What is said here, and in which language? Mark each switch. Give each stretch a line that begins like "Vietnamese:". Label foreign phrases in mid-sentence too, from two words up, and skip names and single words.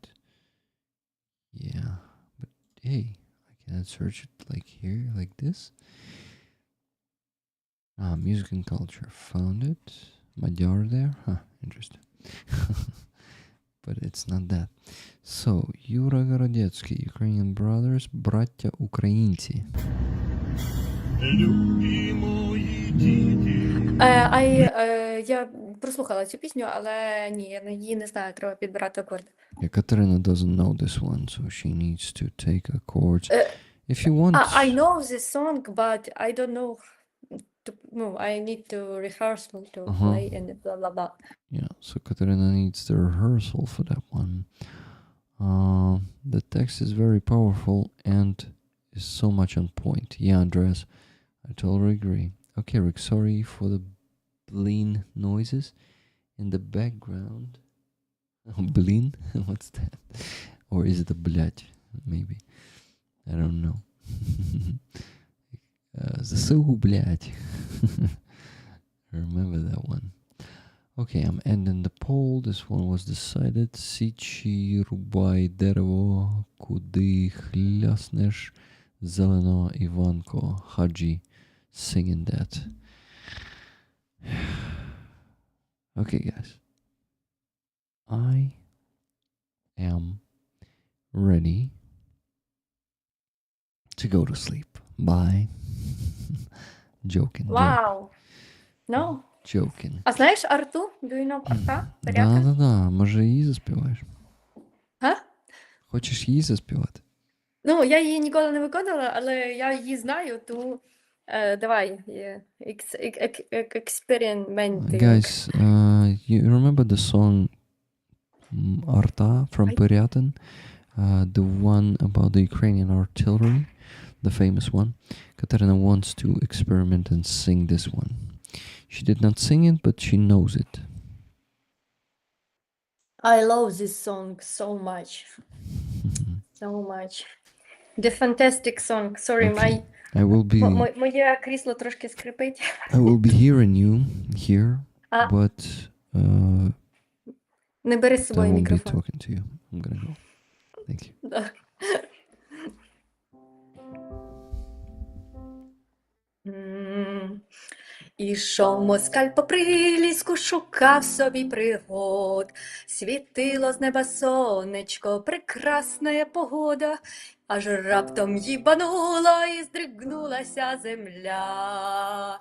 English: Yeah. But hey, I cannot search it like here, like this. Music and culture. Found it. Magyar there. Huh, interesting. But it's not that. So,
Ukrainian: Юра Городецький, Ukrainian Brothers, браття українці. Я прослухала цю пісню, але ні, я її не знаю, треба підбирати акорди.
English: Yeah, Katerina doesn't know this one, so she needs to take chords. If you want... I know this song, but I don't know. No, I need to rehearsal to play and blah blah blah. Yeah, so Katerina needs the rehearsal for that one. The text is very powerful and is so much on point. Yeah, Andreas, I totally agree. Okay, Rick, sorry for the bleen noises in the background. Bleen? What's that? Or is it a blять? Maybe. I don't know.
Ukrainian: ЗСУ, блять.
English: Remember that one. Okay, I'm ending the poll. This one was decided.
Ukrainian: Січі, рубай дерево, куди хляснеш, зелено Іванко, Хаджі,
English: singing that. Okay, guys. I am ready to go to sleep. Bye. Joking. Wow. No. Joking.
Ukrainian: А знаєш Арту?
English: Do you know Арта?
Ukrainian: Да. Може її заспіваєш? Га? Хочеш її заспівати? Ну, я її ніколи не виконала, але я її знаю, тому давай. Експериментуємо.
English: Guys, you remember the song Arta from Pyryatin? The one about the Ukrainian artillery? The famous one. Katerina wants to experiment and sing this one. She did not sing it, but she knows it. I love this song so much. So much. The fantastic song. Sorry, Okay. I will be
Ukrainian: моє крісло трошки скрипить.
English: I will be hearing you here, but
Ukrainian: Не бери з
English: I
Ukrainian: собою
English: won't be
Ukrainian: мікрофон.
English: talking to you. I'm gonna go. Thank you.
Ukrainian: Да. Ішов москаль по приліску, шукав собі пригод. Світило з неба сонечко, прекрасна є погода, аж раптом їбануло і здригнулася земля.